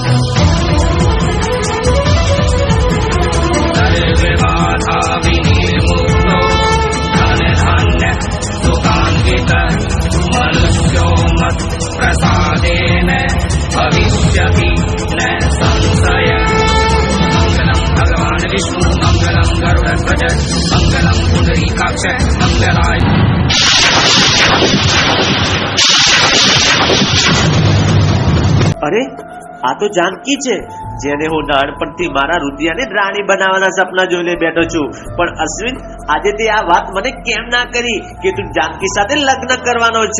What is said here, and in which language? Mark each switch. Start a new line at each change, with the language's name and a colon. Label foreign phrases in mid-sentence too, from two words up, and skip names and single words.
Sanskrit: सर्वे बाधा विनिर्मुक्तो धन धान्य सुखान्वित मनुष्यो मत प्रसादेन भविष्यति न संशय. मंगलम भगवान विष्णु मंगलम गरुड़ध्वज मंगलम पुंडरीकाक्ष मंगलाय.
Gujarati: અરે, આ તો જાનકી છે, જેને હું નાનપણથી મારા રુદિયાને રાણી બનાવવાના સપના જોઈને બેઠો છું. પણ અશ્વિન, આજે તે આ વાત મને કેમ ના કરી કે તું જાનકી સાથે લગ્ન કરવાનો છે?